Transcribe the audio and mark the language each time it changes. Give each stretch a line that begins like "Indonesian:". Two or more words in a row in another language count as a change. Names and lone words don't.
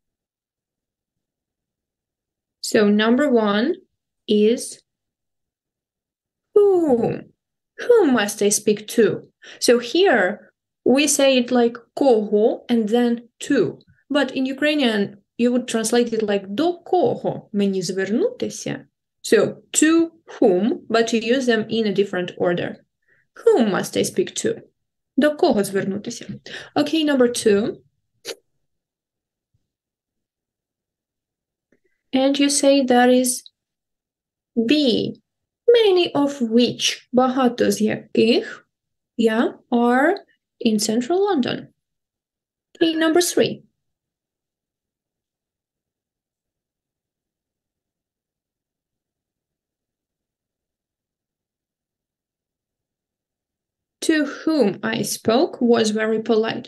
English: So number one is whom? Whom must I speak to? So here we say it like кого and then to. But in Ukrainian, you would translate it like
Ukrainian: до кого мені звернутися?
English: So to whom, but you use them in a different order. Whom must I speak to?
Ukrainian: До кого звернутися?
English: Okay, number two. And you say that is be, many of which,
Ukrainian: багато з яких,
English: yeah, are in central London. Okay, number three. To whom I spoke was very polite.